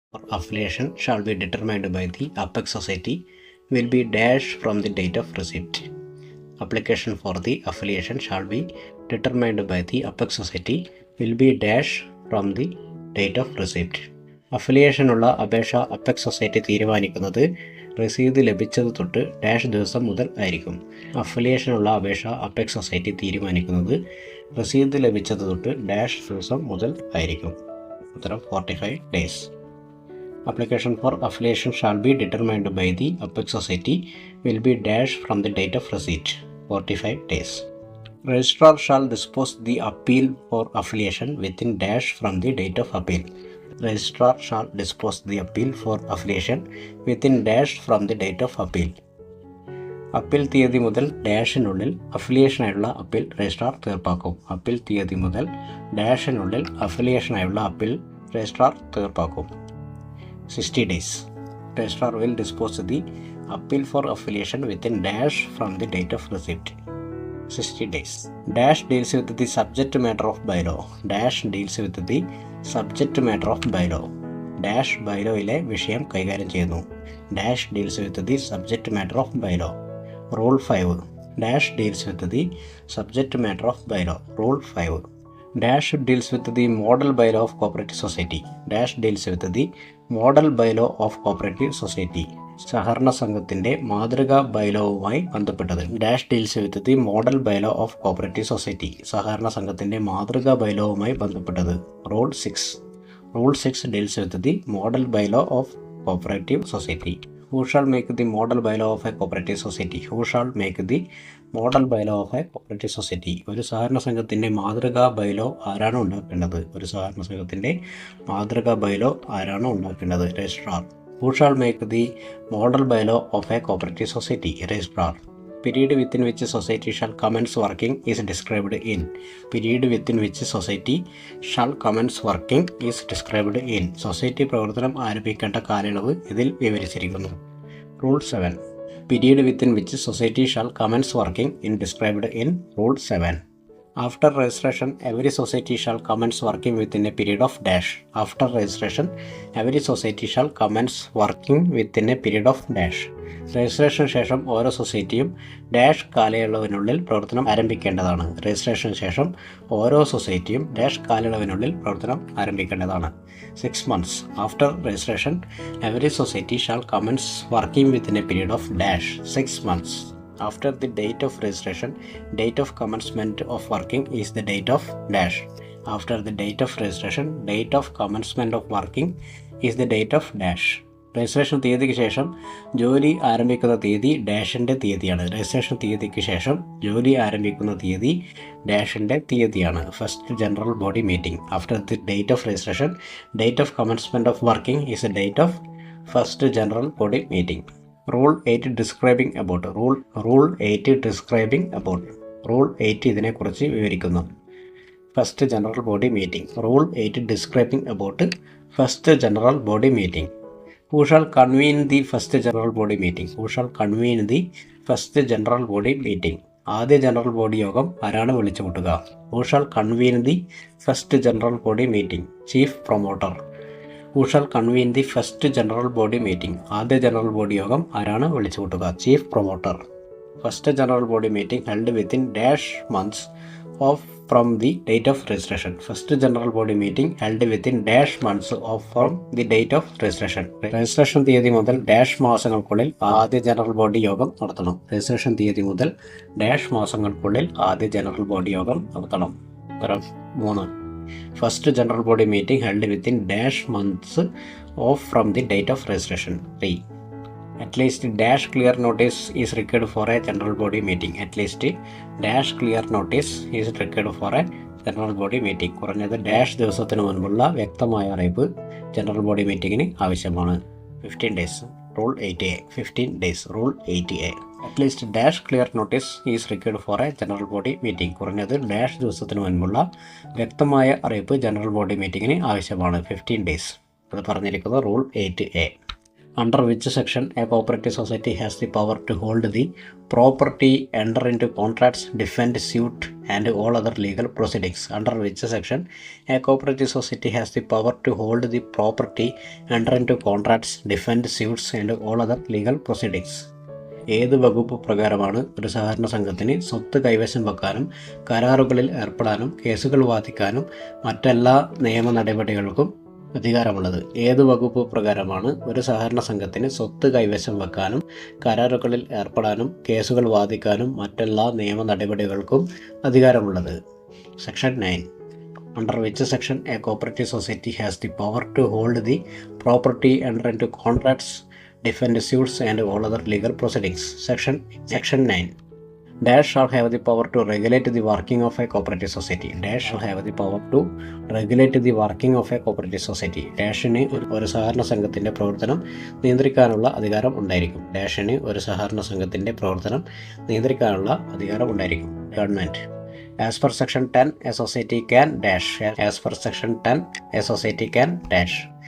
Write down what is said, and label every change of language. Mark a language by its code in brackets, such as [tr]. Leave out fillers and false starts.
[en] affiliation shall be determined by the apex society will be dash from the date of receipt. Application for the affiliation shall be determined by the apex society will be dash from the date of receipt. [ml] അഫിലിയേഷനുള്ള അപേക്ഷ apex society തീരുമാനിക്കുന്നത് രസീത് ലഭിച്ചത് തൊട്ട് dash ദിവസം മുതൽ ആയിരിക്കും. അഫിലിയേഷനുള്ള അപേക്ഷ apex society തീരുമാനിക്കുന്നത് രസീത് ലഭിച്ചത് തൊട്ട് ഡാഷ് ദിവസം മുതൽ ആയിരിക്കും. [en] ഉത്തരം 45 days. Application for affiliation shall be determined by the apex society will be dash from the date of receipt. 45 days. Registrar shall dispose the appeal for affiliation within dash from the date of appeal. Registrar shall dispose the appeal for affiliation within dash from the date of appeal. [ml] Appeal തീയതി മുതൽ ഡാഷിനുള്ളിൽ അഫിലിയേഷനായുള്ള appeal registrar തീർപ്പാക്കും. Appeal തീയതി മുതൽ ഡാഷിനുള്ളിൽ അഫിലിയേഷനായുള്ള appeal registrar തീർപ്പാക്കും. [en] 60 days. Registrar will dispose the appeal for affiliation within dash from the date of receipt. 60 days. Dash deals with the subject matter of bylaw. Dash deals with the subject matter of bylaw. [ml] Dash bylaw-യിലെ വിഷയം കൈകാര്യം ചെയ്യുന്നു. [en] Dash deals with the subject matter of bylaw. Rule 5. Dash deals with the subject matter of bylaw. Rule 5. Dash deals with the model bylaw of cooperative society. Dash deals with the model bylaw of cooperative society. [ml] സഹകരണ സംഘത്തിന്റെ മാതൃകാ ബൈലോവുമായി ബന്ധപ്പെട്ടത്. [en] Dash deals with the model bylaw of cooperative society. [ml] സഹകരണ സംഘത്തിന്റെ മാതൃകാ ബൈലോവുമായി ബന്ധപ്പെട്ടത്. Rule 6. [en] Rule 6 deals with the model bylaw of cooperative society. Who shall make the model bylaw of a cooperative society? Who shall make the model bylaw of a cooperative society? [ml] ഒരു സഹകരണ സംഘത്തിന്റെ മാതൃകാ bylaw ആരാണ് ഉണ്ടാക്കേണ്ടത്? ഒരു സഹകരണ സംഘത്തിന്റെ മാതൃകാ ബൈലോ ആരാണ് ഉണ്ടാക്കേണ്ടത്? [en] Registrar. Who shall make the model bylaw of a cooperative society? Registrar. Period within which society shall commence working is described in. Period within which society shall commence working is described in. [ml] Society പ്രവർത്തനം ആരംഭിക്കേണ്ട കാലയളവ് ഇതിൽ വിവരിച്ചിരിക്കുന്നു. [en] Rule 7. Period within which society shall commence working is described in Rule 7. After registration, every society shall commence working within a period of dash. After registration, every society shall commence working within a period of dash. [ml] Registration ശേഷം ഓരോ സൊസൈറ്റിയും dash കാലയളവിനുള്ളിൽ പ്രവർത്തനം ആരംഭിക്കേണ്ടതാണ്. Registration ശേഷം ഓരോ സൊസൈറ്റിയും dash കാലയളവിനുള്ളിൽ പ്രവർത്തനം ആരംഭിക്കേണ്ടതാണ്. [en] 6 months. After registration, every society shall commence working within a period of dash. 6 months. After the date of registration, date of commencement of working is the date of dash. After the date of registration, date of commencement of working is the date of dash. [ml] Registration തീയതിക്ക് ശേഷം ജോലി ആരംഭിക്കുന്ന തീയതി ഡാഷിൻ്റെ തീയതിയാണ്. Registration തീയതിക്ക് ശേഷം ജോലി ആരംഭിക്കുന്ന തീയതി ഡാഷിൻ്റെ തീയതിയാണ്. [en] First general body meeting. After the date of registration, date of commencement of working is the date of first general body meeting. Rule 8 describing about. Rule 8 describing about. [ml] Rule 8 ഇതിനെക്കുറിച്ച് വിവരിക്കുന്നു. [en] First general body meeting. Rule 8 describing about first general body meeting. Who shall convene the first general body meeting? Who shall convene the first general body meeting? [ml] ആദ്യ general body യോഗം ആരാണ് വിളിച്ചു കൂട്ടുക? [en] Who shall convene the first general body meeting? Chief promoter. Who shall convene the first general body meeting? [ml] ആദ്യ general body യോഗം ആരാണ് വിളിച്ചു കൂട്ടുക? [en] Chief promoter. First general body meeting held within dash months of from the date of registration. First general body meeting held within dash months of from the date of registration. [ml] Registration തീയതി മുതൽ dash മാസങ്ങൾക്കുള്ളിൽ ആദ്യ general body യോഗം നടത്തണം. Registration തീയതി മുതൽ dash മാസങ്ങൾക്കുള്ളിൽ ആദ്യ ജനറൽ ബോഡി യോഗം നടത്തണം. ഉത്തരം 3. [en] First general body meeting held within dash months of from the date of registration. 3. At least dash clear notice is required for a general body meeting. At least dash clear notice is required for a general body meeting. [ml] കുറഞ്ഞത് dash ദിവസത്തിന് മുൻപുള്ള വ്യക്തമായ അറിയിപ്പ് general body മീറ്റിങ്ങിന് ആവശ്യമാണ്. [en] 15 days. Rule 8A. 15 days. Rule 8A. At least dash clear notice is required for a general body meeting. [ml] കുറഞ്ഞത് dash ദിവസത്തിന് മുൻപുള്ള വ്യക്തമായ അറിയിപ്പ് ജനറൽ ബോഡി മീറ്റിങ്ങിന് ആവശ്യമാണ്. [en] 15 days. [ml] അത് പറഞ്ഞിരിക്കുന്നത് rule 8A. [en] Under which section a cooperative society has the power to hold the property, enter into contracts, defend suit, and all other legal proceedings, under which section a cooperative society has the power to hold the property, enter into contracts, defend suits and all other legal proceedings. [ml] ഏത് വകുപ്പ് പ്രകാരമാണ് ഒരു സഹകരണ സംഘത്തിന് സ്വത്ത് കൈവശം വെക്കാനും കരാറുകളിൽ ഏർപ്പെടാനും കേസുകൾ വാദിക്കാനും മറ്റെല്ലാ നിയമ നടപടികൾക്കും അധികാരമുള്ളത്? ഏത് വകുപ്പ് പ്രകാരമാണ് ഒരു സഹകരണ സംഘത്തിന് സ്വത്ത് കൈവശം വെക്കാനും കരാറുകളിൽ ഏർപ്പെടാനും കേസുകൾ വാദിക്കാനും മറ്റെല്ലാ നിയമ നടപടികൾക്കും അധികാരമുള്ളത്? [en] Section 9. Under which section a cooperative society has the power to hold the property, enter into contracts, defend suits and all other legal proceedings. Section 9. Dash shall have the power to regulate the working of a cooperative society. Dash shall have the power to regulate the working of a cooperative society. [ml] ഡാഷിന് ഒരു സഹകരണ സംഘത്തിൻ്റെ പ്രവർത്തനം നിയന്ത്രിക്കാനുള്ള അധികാരം ഉണ്ടായിരിക്കും. ഡാഷിന് ഒരു സഹകരണ സംഘത്തിൻ്റെ പ്രവർത്തനം നിയന്ത്രിക്കാനുള്ള അധികാരം ഉണ്ടായിരിക്കും. Government. [en] As per section 10, a society can dash. As per section 10, a society can dash.